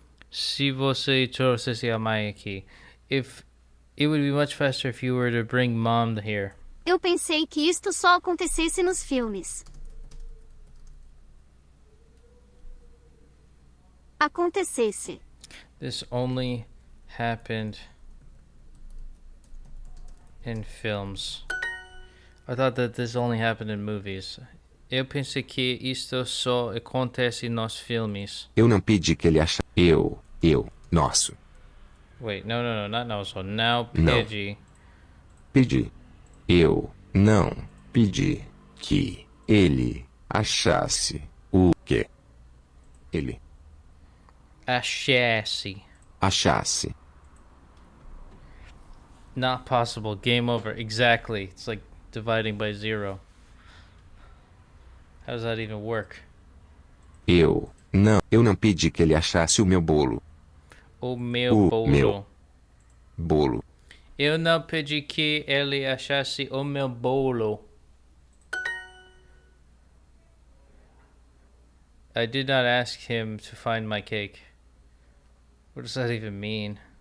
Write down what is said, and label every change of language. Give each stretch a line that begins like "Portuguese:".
Portuguese: Se você trouxesse a mãe aqui.
English: It would be much faster if you were to bring mom here.
Portuguese: Eu pensei que isto só acontecesse nos filmes. Acontecesse.
English: This only happened in films. I thought that this only happened in movies.
Portuguese: Eu pensei que isto só acontece nos filmes. Eu não pedi que ele achasse. Nosso.
English: Wait, no, not nosso. Now
Portuguese: Não. pedi. Pedi. Eu não pedi que ele achasse o que ele achasse.
English: Not possible. Game over. Exactly. It's like dividing by 0. How does that even work?
Portuguese: Eu não pedi que ele achasse o meu bolo. O meu Bolo. Eu não pedi que ele achasse o meu bolo.
English: I did not ask him to find my cake. What does that even mean?